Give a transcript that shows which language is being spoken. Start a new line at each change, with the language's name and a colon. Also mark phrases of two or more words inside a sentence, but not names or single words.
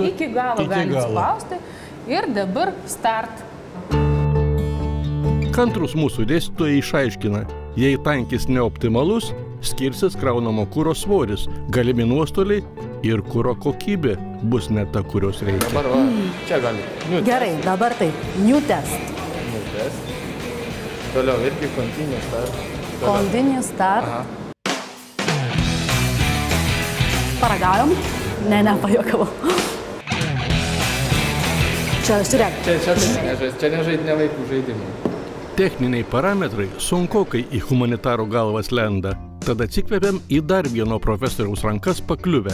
Lithuanian: iki galo galim spausti. Ir dabar start. Kantrus mūsų dėstytojai išaiškina, Jei tankis neoptimalus, skirsis kraunamo kuro svoris, galimi nuostoliai ir kuro kokybė bus ne ta, kurios reikia. Dabar va, čia gali. Gerai, dabar taip.
English: New test. New test.
Lithuanian: Toliau irgi
English: continue start. Continue start.
Lithuanian: Paragaujam? Ne, pajokavau. Čia, žiūrėk. Čia ne vaikų žaidimai. Techniniai parametrai sunkokai į humanitaro galvas lenda. Tad atsikvėpiam į dar vieno profesoriaus rankas pakliuvę.